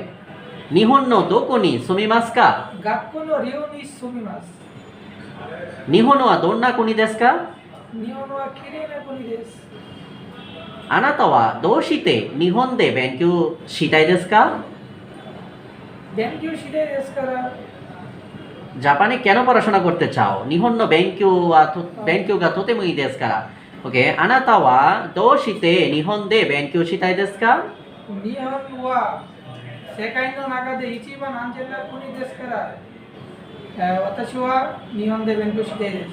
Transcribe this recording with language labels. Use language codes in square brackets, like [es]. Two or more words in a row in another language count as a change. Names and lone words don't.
[ja] 日本のどこに住みますか？学校の寮に住みます。日本はどんな国ですか？日本はきれいな国です。あなたはどうして日本で勉強したいですか？勉強したいですから。 [bn] জাপানে কেন পড়াশোনা করতে চাও? [ja] 日本の勉強がとてもいいですから。OK。あなたはどうして日本で勉強したいですか？日本は世界の中で一番安全な国ですから、私は日本で勉強したいです。